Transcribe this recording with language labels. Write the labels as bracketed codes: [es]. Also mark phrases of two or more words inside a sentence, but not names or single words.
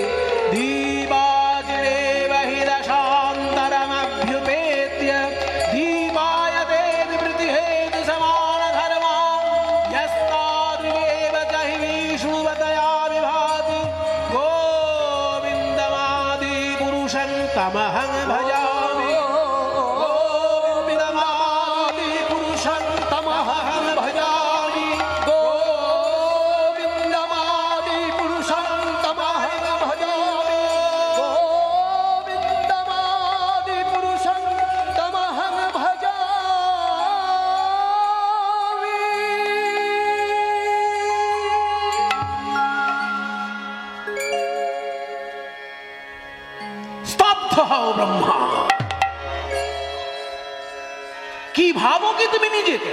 [sa] दीपाजिरेव हि दशान्तरमभ्युपेत्य दीपायते विवृतिहेतुसमानधर्मा यस्तादृगेव च हि विष्णुवतया विभाति गोविन्दमादिपुरुषं तमहं भजामि गोविन्दमादिपुरुषं तमहं भजामि गोविन्दमादिपुरुषं तमहं भजामि गोविन्दमादिपुरुषं तमहं [bn] স্তব্ধ হও ব্রহ্মা। কি ভাবো কি তুমি নিজেকে?